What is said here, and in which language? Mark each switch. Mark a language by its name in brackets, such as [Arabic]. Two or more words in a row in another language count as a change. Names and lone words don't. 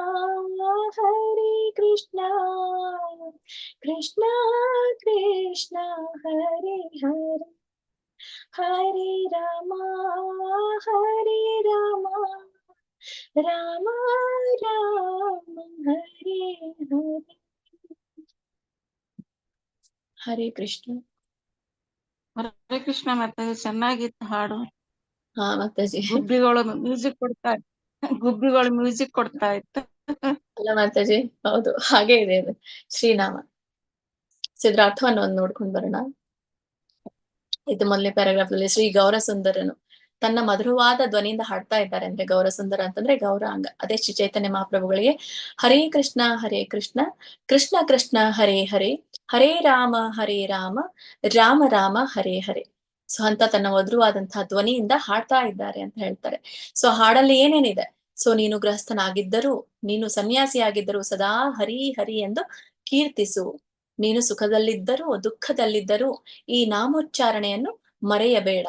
[Kannada] ಕೃಷ್ಣ ಕೃಷ್ಣ ಹರೇ ಹರೇ ಹರೇ ರಾಮ ರಾಮ ರಾಮ ಹರೇ ಹರೇ. ಹರೇ ಕೃಷ್ಣ. ಹರೇ ಕೃಷ್ಣ ಮಾತಾಜಿ, ಚೆನ್ನಾಗಿತ್ತು ಹಾಡು. ಹಾ ಮಾತಾಜಿ. ಗುಬ್ಬಿಗಳು ಮ್ಯೂಸಿಕ್ ಕೊಡ್ತಾ ಇತ್ತು. ಅಲ್ಲ ಮಾತಾಜಿ, ಹೌದು ಹಾಗೆ ಇದೆ ಅದು ಶ್ರೀನಾಮ. ಇದ್ರ ಅರ್ಥವನ್ನು ಒಂದು ನೋಡ್ಕೊಂಡು ಬರೋಣ. ಇದು ಮೊದಲನೇ ಪ್ಯಾರಾಗ್ರಾಫ್ ಅಲ್ಲಿ ಶ್ರೀ ಗೌರ ಸುಂದರನು ತನ್ನ ಮಧುರವಾದ ಧ್ವನಿಯಿಂದ ಹಾಡ್ತಾ ಇದ್ದಾರೆ. ಅಂದ್ರೆ ಗೌರ ಸುಂದರ ಅಂತಂದ್ರೆ ಗೌರಾಂಗ. ಅದೇ ಶ್ರೀ ಚೈತನ್ಯ ಮಹಾಪ್ರಭುಗಳಿಗೆ ಹರೇ ಕೃಷ್ಣ ಕೃಷ್ಣ ಕೃಷ್ಣ ಹರೇ ಹರೇ ಹರೇ ರಾಮ ರಾಮ ರಾಮ ಹರೇ ಹರೇ. ಸೊ ಅಂತ ತನ್ನ ಮಧುರವಾದಂತಹ ಧ್ವನಿಯಿಂದ ಹಾಡ್ತಾ ಇದ್ದಾರೆ ಅಂತ ಹೇಳ್ತಾರೆ. ಸೊ ಹಾಡಲ್ಲಿ ಏನೇನಿದೆ? ಸೊ ನೀನು ಗೃಹಸ್ಥನಾಗಿದ್ದರೂ, ನೀನು ಸನ್ಯಾಸಿಯಾಗಿದ್ದರೂ ಸದಾ ಹರಿ ಹರಿ ಎಂದು ಕೀರ್ತಿಸು. ನೀನು ಸುಖದಲ್ಲಿದ್ದರೂ ದುಃಖದಲ್ಲಿದ್ದರೂ ಈ ನಾಮೋಚ್ಚಾರಣೆಯನ್ನು ಮರೆಯಬೇಡ.